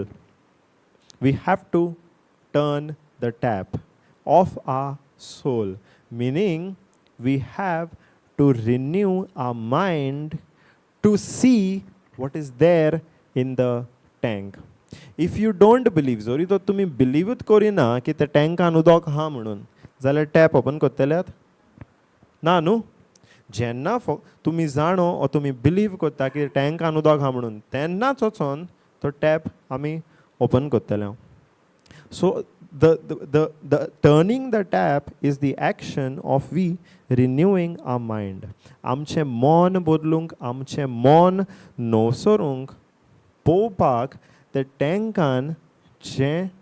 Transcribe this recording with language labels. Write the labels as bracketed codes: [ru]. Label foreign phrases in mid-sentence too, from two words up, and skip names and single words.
[en] We have to turn the tap of our soul, meaning we have to renew our mind to see what is there in the tank. If you don't believe, [kok] zori to tumi [en] believe it [kok] korina ki te tankan udok ha म्हणून जाल्यार [en] tap open [kok] करतल्यात ना न्हू जेन्ना तुमी जाणो ओ तुमी बिलीव करता की टँकान उदक हा म्हणून तेन्नाच वचोन तो टॅप आमी ओपन करतले सो [en] the turning the tap is the action of we renewing our mind [kok] आमचें मन बदलूंक आमचें मन नवसरूंक पळोवपाक ते टँकान जें